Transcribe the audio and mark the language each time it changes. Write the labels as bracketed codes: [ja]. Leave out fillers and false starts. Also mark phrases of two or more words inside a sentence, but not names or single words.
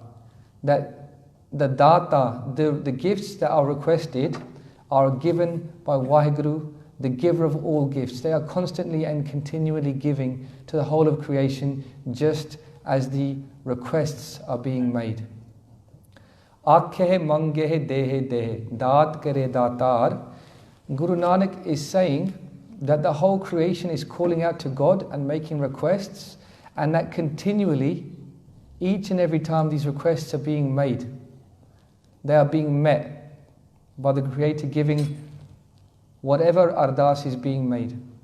[en] That the data, the gifts that are requested are given by Vaheguru, the giver of all gifts. They are constantly and continually giving to the whole of creation, just as the requests are being made. [pa] ਆਖਹਿ ਮੰਗਹਿ ਦੇਹਿ ਦੇਹਿ ਦਾਤਿ ਕਰੇ ਦਾਤਾਰੁ. [en] Guru Nanak is saying that the whole creation is calling out to God and making requests, and that continually, each and every time these requests are being made, they are being met by the Creator giving whatever ardas is being made.